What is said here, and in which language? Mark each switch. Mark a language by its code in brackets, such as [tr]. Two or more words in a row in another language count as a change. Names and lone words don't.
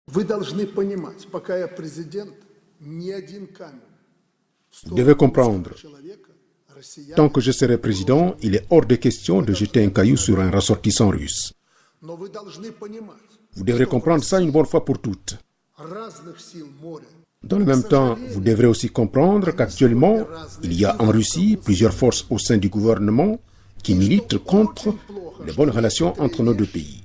[ru] Вы должны понимать, пока я президент, ни один камень. [fr] Vous devez comprendre, tant que je serai président, il est hors de question de jeter un caillou sur un ressortissant russe. Vous devrez comprendre ça une bonne fois pour toutes. Dans le même temps, vous devrez aussi comprendre qu'actuellement, il y a en Russie plusieurs forces au sein du gouvernement qui militent contre les bonnes relations entre nos deux pays.